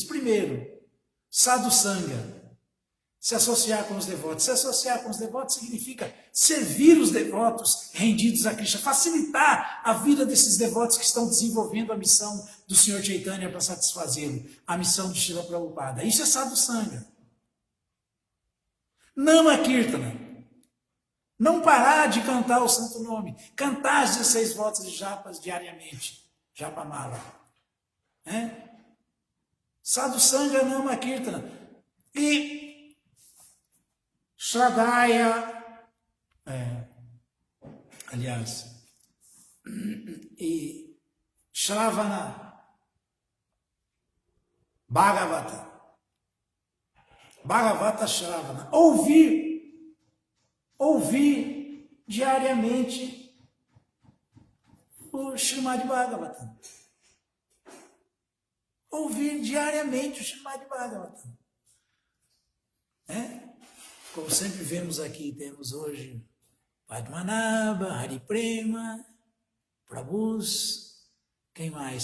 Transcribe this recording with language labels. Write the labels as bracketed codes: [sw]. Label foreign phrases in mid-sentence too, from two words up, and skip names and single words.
[pt] Primeiro, [sa] sadhu sanga, [pt] se associar com os devotos. Se associar com os devotos significa servir os devotos rendidos a Krishna, facilitar a vida desses devotos que estão desenvolvendo a missão do Senhor Chaitanya para satisfazê-lo, a missão de Srila Prabhupada. Isso é [sa] sadhu sanga. Nama Kirtana, [pt] não parar de cantar o santo nome, cantar as 16 votos de japas diariamente, japamala. [sa] Sadhu Sanga Nama Kirtana. E Shradaya, e Shravana, Bhagavata. Bhagavata Shravana, [pt] ouvir diariamente o Srimad Bhagavatam. Ouvir diariamente o Srimad Bhagavatam. Como sempre vemos aqui, temos hoje Padmanabha, Hari Prema, Prabhus, quem mais?